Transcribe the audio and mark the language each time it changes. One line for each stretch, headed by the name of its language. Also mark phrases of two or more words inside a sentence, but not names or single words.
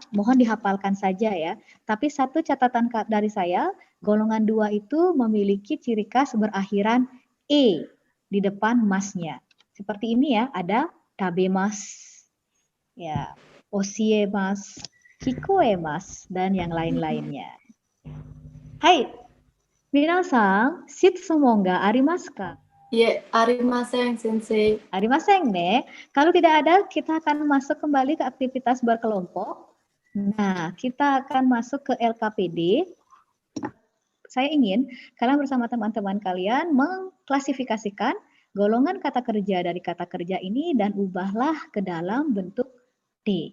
Indonesian: Mohon dihafalkan saja ya. Tapi satu catatan dari saya, golongan 2 itu memiliki ciri khas berakhiran e di depan masnya. Seperti ini ya, ada tabemas, ya, osiemas, hikoemas, dan yang lain-lainnya.
Japanese: Hai, みなさん、質問がありますか?
Indonesian: Iya,
Japanese: ありません先生. ありませんね.
Indonesian: Kalau tidak ada, kita akan masuk kembali ke aktivitas berkelompok. Nah, kita akan masuk ke LKPD. saya ingin kalian bersama teman-teman kalian mengklasifikasikan golongan kata kerja dari kata kerja ini dan ubahlah ke dalam bentuk T.